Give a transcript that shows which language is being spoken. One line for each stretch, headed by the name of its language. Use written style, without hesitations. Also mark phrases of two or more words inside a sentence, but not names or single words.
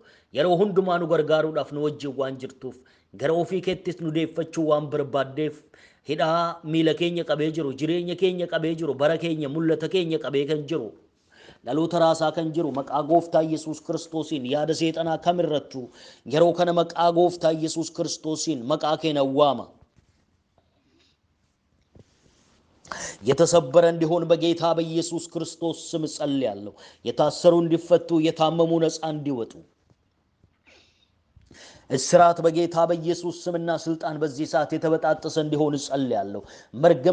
Oromo: Yeroo hundumaa nu gargaaruudhaaf nu wajjin waan jirtuuf, gara ofii keettis nu deeffachuu waan barbaaddeef, hidhaa miila keenya qabee jiru, jireenya keenya qabee jiru, bara keenya, mul'ata keenya qabee kan jiru, dhaloota raasaa kan jiru, maqaa gooftaa Yesuus Kiristoosiin yaada seexanaa kamirrattu yeroo kana maqaa gooftaa Yesuus Kiristoosiin maqaa keenya waama.
Amharic: የተሰበረ እንዲሆን በጌታ በኢየሱስ ክርስቶስ ስም ጸልያለሁ። የታሰሩ እንዲፈቱ፣ የታመሙ ነፃ እንዲወጡ፣ እስራት በጌታ በኢየሱስ ስምና ስልጣን በዚህ ሰዓት የተበጣጠሰ እንዲሆን ጸልያለሁ። መርገም